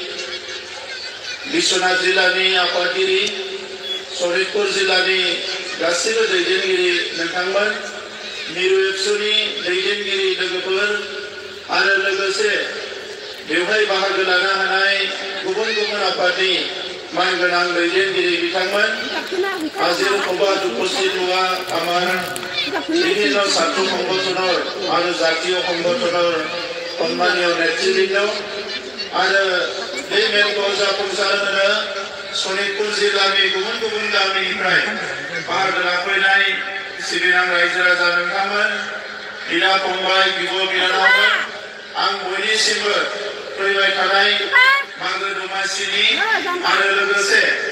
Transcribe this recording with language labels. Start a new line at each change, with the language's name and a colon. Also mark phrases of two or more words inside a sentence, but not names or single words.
Bodo: बिश्वनाथ जिल्लानि आफादगिरि सनितपुर जिल्लानि गासिबो दैदेनगिरि नोंथांमोन मिरु एबसुनि दैदेनगिरि लोगोफोर आरो लोगोसे बेवहाय बाहागो लानो हानाय गुबुन गुबुन आफादनि मानगोनां दैदेनगिरि बिथांमोन हाजिर
Hindi: सभा उपस्थित हुआ
Bangla: আমার বিভিন্ন ছাত্র সংগঠনের আর জাতীয় সংগঠনের সম্মানীয় নেতৃবৃন্দ আর এই
Bodo: মেলखौ जाफुंसार होनो सनितपुर जिल्लानि गुबुन गुबुन गामिनिफ्राय बाहागो लाफैनाय सिबिनां रायजो राजा नोंथांमोन बिदा फंबाय बिब' बिनानावमोन आं बयनिसिमबो फैबाय थानाय मागो दमासिनि आरो लोगोसे